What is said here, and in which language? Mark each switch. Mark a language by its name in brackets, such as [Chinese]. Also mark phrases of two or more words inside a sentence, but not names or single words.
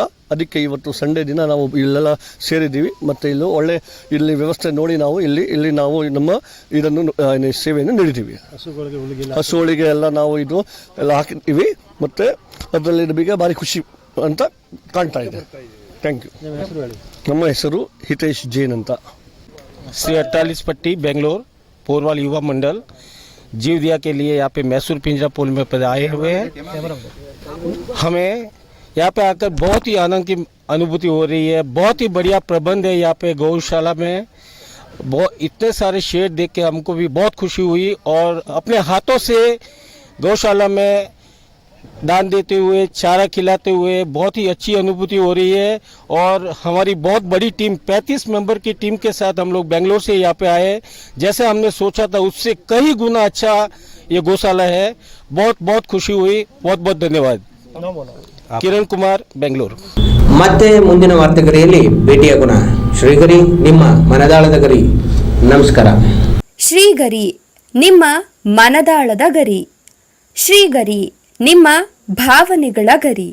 [Kannada] ಅದಕ್ಕೆ ಇವತ್ತು ಸಂಡೇ ದಿನ ನಾವು ಇಲ್ಲೆಲ್ಲ ಸೇರಿದ್ದೀವಿ. ಮತ್ತು ಇಲ್ಲಿ ವ್ಯವಸ್ಥೆ ನೋಡಿ ನಾವು ಇಲ್ಲಿ ನಾವು ನಮ್ಮ ಇದನ್ನು ಸೇವೆಯನ್ನು ನೀಡಿದ್ದೀವಿ. ಹಸುಗಳಿಗೆ ಎಲ್ಲ ನಾವು ಇದು ಎಲ್ಲ ಹಾಕಿದ್ದೀವಿ ಮತ್ತು ಅದರಲ್ಲಿ ನಮಗೆ ಭಾರಿ ಖುಷಿ ಅಂತ ಕಾಣ್ತಾ ಇದೆ. [English] thank you. [Kannada] ನಮ್ಮ ಹೆಸರು ಹಿತೇಶ್ ಜೈನ್ ಅಂತ. [Hindi] श्री 48 पट्टी बेंगलोर पोरवाल युवा मंडल जीव दिया के लिए यहाँ पे मैसूर पिंजरापॉल में आए हुए हैं। हमें यहाँ पे आकर बहुत ही आनंद की अनुभूति हो रही है। बहुत ही बढ़िया प्रबंध है यहाँ पे गौशाला में। इतने सारे शेड देख के हमको भी बहुत खुशी हुई और अपने हाथों से गौशाला में दान देते हुए, चारा खिलाते हुए बहुत ही अच्छी अनुभूति हो रही है। और हमारी बहुत बड़ी टीम 35 मेंबर की टीम के साथ हम लोग बेंगलोर से यहाँ पे आए। जैसे हमने सोचा था उससे कई गुना अच्छा ये गौशाला है। बहुत बहुत खुशी हुई. बहुत बहुत धन्यवाद. [Kannada] ಕಿರಣ್ ಕುಮಾರ್, ಬೆಂಗಳೂರು. ಮತ್ತೆ ಮುಂದಿನ ವಾರ್ತೆಗರಿಯಲ್ಲಿ ಭೇಟಿಯಾಗೋಣ. ಶ್ರೀಗರಿ, ನಿಮ್ಮ ಮನದಾಳದ ಗರಿ. ನಮಸ್ಕಾರ. ಶ್ರೀಗರಿ, ನಿಮ್ಮ ಮನದಾಳದ ಗರಿ. ಶ್ರೀಗರಿ, ನಿಮ್ಮ ಭಾವನೆಗಳ ಗರಿ.